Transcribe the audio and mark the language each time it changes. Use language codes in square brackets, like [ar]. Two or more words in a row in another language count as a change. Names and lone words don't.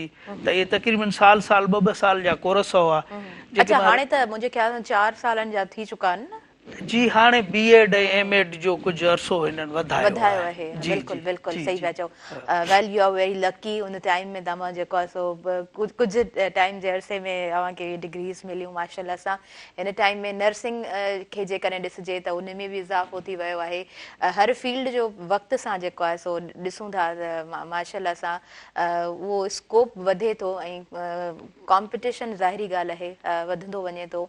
[sd] त इहे तक़रीबन साल 2 साल जा कोर्स हुआ। अच्छा, हाणे त मुंहिंजे ख्याल में 4 सालनि जा थी चुका आहिनि न? जी, हाणे B.Ed ऐं M.Ed जो कुझु अरसो हिननि वधायो आहे। बिल्कुलु बिल्कुलु सही पिया चओ। [en] Well you are very lucky, [sd] उन टाइम में तव्हां जेको आहे सो कुझु टाइम जे अरसे में तव्हांखे डिग्रीज़ मिलियूं माशाल्लाह सां। हिन टाइम में नर्सिंग खे जेकॾहिं ॾिसिजे त उन में बि इज़ाफ़ो थी वियो आहे। हर फील्ड जो वक़्त सां जेको आहे सो ॾिसूं था त माशाल्लाह सां उहो स्कोप वधे थो ऐं कॉम्पिटिशन ज़ाहिरी ॻाल्हि आहे वधंदो वञे थो।